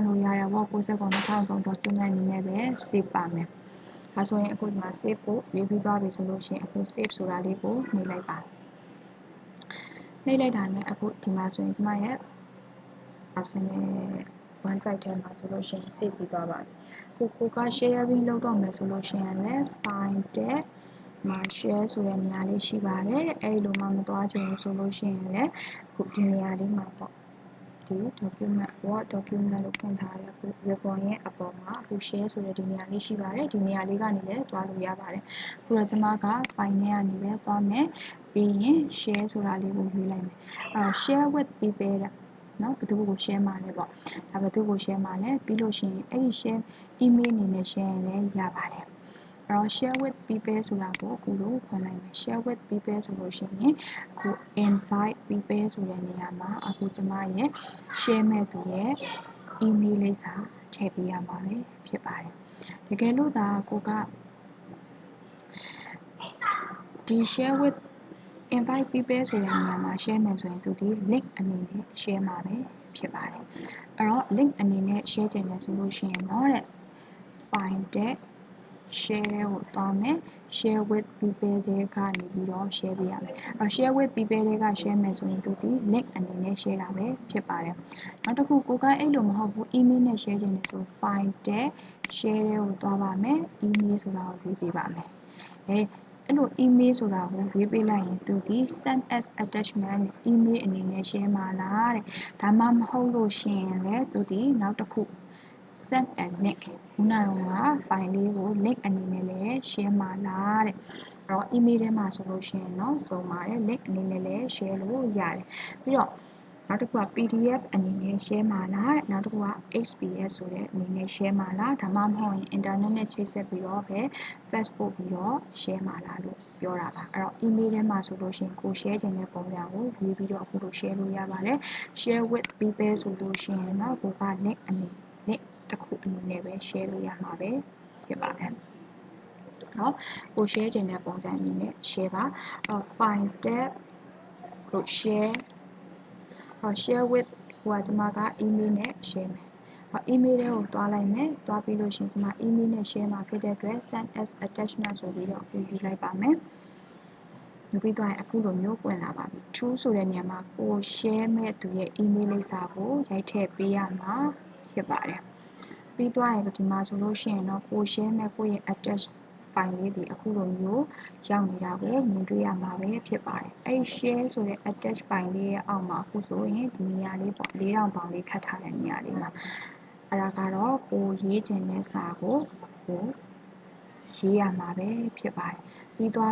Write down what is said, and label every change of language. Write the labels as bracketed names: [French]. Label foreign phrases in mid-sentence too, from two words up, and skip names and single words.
[Burmese] လို့ရတဲ့ Word 99003 document အနေနဲ့ပဲ save ပါမယ်ဒါဆိုရင်အခုဒီမှာ save ဖို့ရွေးပြီးသွားပြီဆိုလို့ရှိရင်အခု save ဆိုတာလေးကိုနှိပ်လိုက်ပါနှိပ်လိုက်တာနဲ့အခုဒီမှာဆိုရင်ကျမရဲ့ personal OneDrive ထဲမှာဆိုလို့ရှိရင် save ပြီးသွားပါပြီကိုက sharing လုပ်တော့မယ်ဆိုလို့ရှိရင်လည်း file တဲ့မှာ share ဆိုတဲ့နေရာလေးရှိပါတယ်အဲ့လိုမှမသွားချင်ဘူးဆိုလို့ရှိရင်လည်းအခုဒီနေရာလေးမှာပေါ့ဒီ document Word document လို့ဖွင့်ထား တဲ့အခု ribbon ရဲ့အပေါ်မှာအခု share ဆိုတဲ့ဒီနေရာလေးရှိပါတယ်ဒီနေရာလေးကနေလည်းသွားလို့ရပါတယ်အခုတော့ကျွန်မက file နဲ့ကနေပဲသွား မယ်ပြီးရင် share ဆိုတာလေးကိုရွေးလိုက်မယ် [English] share with people [Burmese] တဲ့နော်ဘယ်သူကို share မှာလဲပေါ့ဒါဘယ်သူကို share မှာလဲပြီးလို့ရှိရင်အဲ့ဒီ [English] share email [Burmese] အနေနဲ့ share ရင်လည်းရပါတယ်အဲ့တော့ [English] share with people [Burmese] ဆိုတာကိုအခုလိုဖွင့်လိုက်မယ် [English] share with people [Burmese] ဆိုလို့ရှိရင်အခု [English] invite people [Burmese] ဆိုတဲ့နေရာမှာအခုကျမရဲ့ share မဲ့သူရဲ့ email လိပ်စာထည့်ပေးရမှာပဲဖြစ်ပါတယ်တကယ်လို့ဒါကိုက ဒီ [English] share with invite people [Burmese] ဆိုတဲ့နေရာမှာ share မယ်ဆိုရင်သူဒီ link အနေနဲ့ share မှာပဲဖြစ်ပါတယ်အဲ့တော့ link အနေနဲ့ share ချင်တယ်ဆိုလို့ရှိရင်တော့တဲ့ file တဲ့ share ကိုသွားမယ် [English] share with people [Burmese] တွေကနေပြီးတော့ share ပေးရမယ်အဲ့ [English] share with people [Burmese] တွေက share မယ်ဆိုရင်သူဒီ link အနေနဲ့ share တာပဲဖြစ်ပါတယ်နောက်တစ်ခုကိုကအဲ့လိုမဟုတ်ဘူး email နဲ့ share ချင်တယ်ဆို file တဲ့ share ကိုသွားပါမယ် email ဆိုတာကိုရွေးပေးပါမယ်အဲ့လို email ဆိုတာကိုရွေးပေးလိုက်ရင်သူဒီ [English] send as attachment email [Burmese] အနေနဲ့ share မှာလားတဲ့ဒါမှမဟုတ် လို့ရှိရင်လည်းသူဒီနောက်တစ်ခု [English] send a link [Burmese] ခုနကတော့ file လေးကို link အနေနဲ့လည်း share မှာလားတဲ့အဲ့တော့ email ထဲမှာဆိုလို့ရှိရင်တော့စုံ ပါတယ် link အနေနဲ့လည်း share လို့ရတယ်ပြီးတော့နောက်တစ်ခုက PDF အနေနဲ့ share မှာလားတဲ့နောက်တစ်ခုက XPS ဆိုတဲ့အနေနဲ့ share မှာလားဒါမှမဟုတ်ရင် internet နဲ့ချိတ်ဆက်ပြီးတော့ပဲ Facebook ပြီးတော့ share မှာလားလို့ပြောတာပါအဲ့တော့ email ထဲမှာဆိုလို့ရှိရင်ကို share ချင်တဲ့ပုံစံကိုရွေးပြီးတော့အခုလို share လို့ရပါတယ် [English] share with people [Burmese] ဆိုလို့ရှိရင်တော့ကိုက link အနေနဲ့တစ်ခုအနေနဲ့ပဲ share လို့ရမှာပဲဖြစ်ပါတယ်နော်ကို share ချင်တဲ့ပုံစံအနေနဲ့ share ပါ [English] file tab [Burmese] ကို share [English] share with [Burmese] ဟိုကကျွန်မက email နဲ့ share မယ်email ထဲကိုတွားလိုက်မယ်တွားပြီးလို့ရှိရင်ကျွန်မ email နဲ့ share မှာဖြစ်တဲ့အတွက် [English] send as attachment [Burmese] ဆိုပြီးတော့ယူလိုက်ပါမယ်ယူပြီးတော့အခုလိုမျိုးပွင့်လာပါပြီ true ဆိုတဲ့နေရာမှာကို share မဲ့သူရဲ့ email လိပ်စာကိုရိုက်ထည့်ပေးရမှာဖြစ်ပါတယ်ပြီးသွားရင်ဒီမှာဆိုလို့ရှိရင်တော့ကို share မဲ့ကိုရဲ့ [English] attach file [Burmese] လေးဒီအခုလိုမျိုးရောက်နေတာကိုမြင်တွေ့ရမှာပဲဖြစ်ပါတယ်အဲ့ share ဆိုတဲ့ [English] attach file [Burmese] လေးရဲ့အောက်မှာအခုဆိုရင်ဒီနေရာလေးပေါ့4000ပေါင်လေးခတ်ထားတဲ့နေရာလေးမှာအဲ့ဒါကတော့ကိုရေးချင်တဲ့စာကိုရေးရမှာပဲဖြစ်ပါတယ်ပြီးသွား